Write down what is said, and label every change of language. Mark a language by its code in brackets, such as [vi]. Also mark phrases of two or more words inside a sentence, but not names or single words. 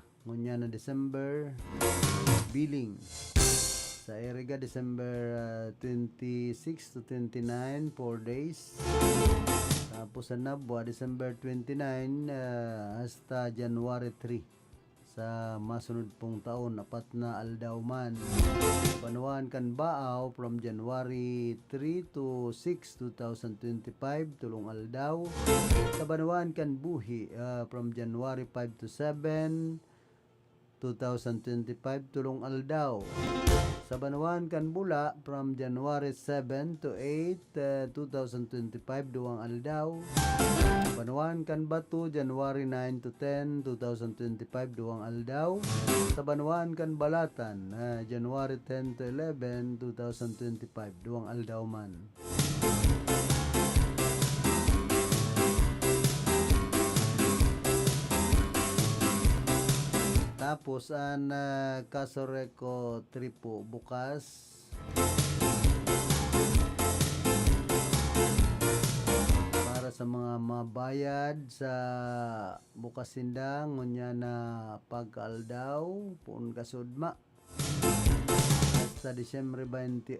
[bik] Ngunya na December billing. Sa Eriga, [en] December 26 to 29, 4 days. [bik] Tapos sa Nabwa, December 29 hasta January 3. Sa masunod pong taon, 4 na aldaw man. Banuan kan Baaw [en] from January 3 to 6, [bik] 2025, tulong aldaw. Sa Banuan kan Buhi [en] from January 5 to 7, [bik] 2025, tulong aldaw. Sa Banuan kan Bula [en] from January 7 to 8, [bik] 2025, duwang aldaw. Banuan kan Batu [en] January 9 to 10, [bik] 2025, duwang aldaw. Sa Banuan kan Balatan [en] January 10 to 11, [bik] 2025, duwang aldaw man. Tapos ang Caso Reco 3 po bukas para sa mga mabayad sa bukas sindang ngunya na pag-aldaw pun kasudma at sa Disyembre 28.